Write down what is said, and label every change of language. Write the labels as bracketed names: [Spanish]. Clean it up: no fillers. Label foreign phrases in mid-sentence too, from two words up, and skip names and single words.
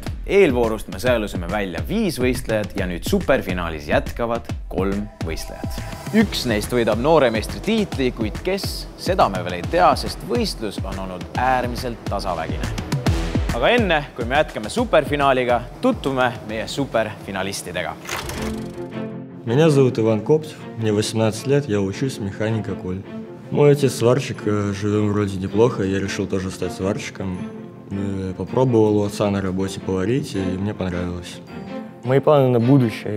[Estonian] Eelvoorust me sõelusime välja 5 võistlejad ja nüüd superfinaalis jätkavad 3 võistlejad. Üks neist võidab nooremeistri tiitli, kuid kes, seda me veel ei tea, sest võistlus on olnud äärmiselt tasavägine. Aga enne, kui me jätkame superfinaaliga, tutvume meie superfinalistidega. [Russian] Меня зовут Иван Коптев, мне 18 лет, я учусь механика Коль. Мой отец сварщик, живем вроде неплохо, я решил тоже стать сварщиком. Попробовал у отца на работе поварить, и мне понравилось. Мои планы на будущее.